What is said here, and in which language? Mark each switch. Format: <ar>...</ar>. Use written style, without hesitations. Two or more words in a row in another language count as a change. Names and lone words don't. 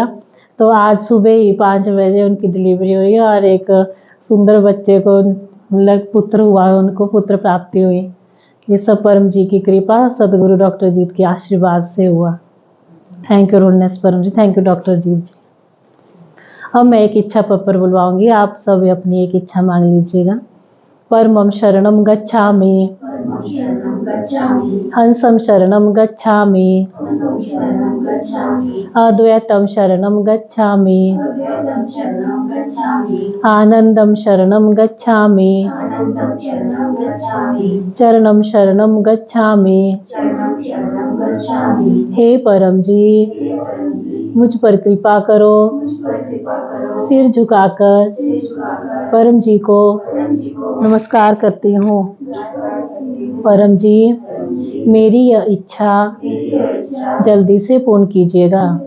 <hi>तो आज सुबह ही 5 बजे उनकी डिलीवरी हुई और एक सुंदर बच्चे को मतलब पुत्र हुआ, उनको पुत्र प्राप्ति हुई। ये सब परम जी की कृपा, सदगुरु डॉक्टर जीत के आशीर्वाद से हुआ।</hi> <en>thank you</en> <hi>रोडनेस परम जी,</hi> <en>thank you</en> <hi>डॉक्टर जीत जी। अब मैं एक इच्छा पप्पर बुलवाऊंगी, आप सब अपनी एक इच्छा मांग लीजिएगा।</hi> <sa>परमं शरणं गच्छामि, हंसं शरणं गच्छामि, अद्वैतं शरणं गच्छामि, आनंदं शरणं गच्छामि, चरणं शरणं गच्छामि।</sa> <hi>हे परम जी, मुझ पर कृपा करो। सिर झुकाकर परम जी को नमस्कार करती हूँ। परम जी, मेरी यह इच्छा जल्दी से पूर्ण कीजिएगा।</hi>